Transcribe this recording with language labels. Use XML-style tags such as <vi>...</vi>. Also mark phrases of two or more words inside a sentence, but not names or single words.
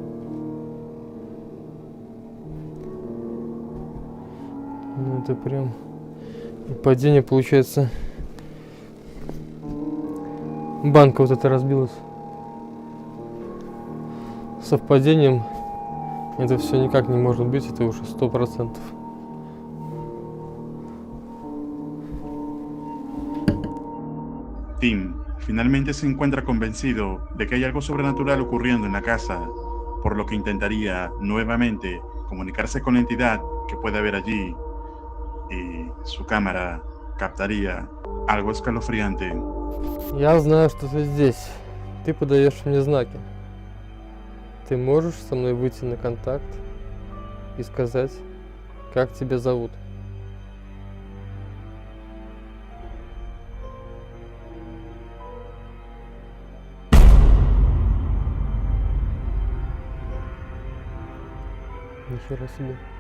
<ru>Ну это прям... И падение получается... Банка вот эта разбилась. Совпадением это все никак не может быть, это уже 100%.</ru> <es>Tim finalmente se encuentra convencido de que hay algo sobrenatural ocurriendo en la casa, por lo que intentaría nuevamente comunicarse con la entidad que puede haber allí, y su cámara captaría algo escalofriante.</es> <ru>Я знаю, что ты здесь. Ты подаешь мне знаки. Ты можешь со мной выйти на контакт и сказать, как тебя зовут? Нихера себе.</ru>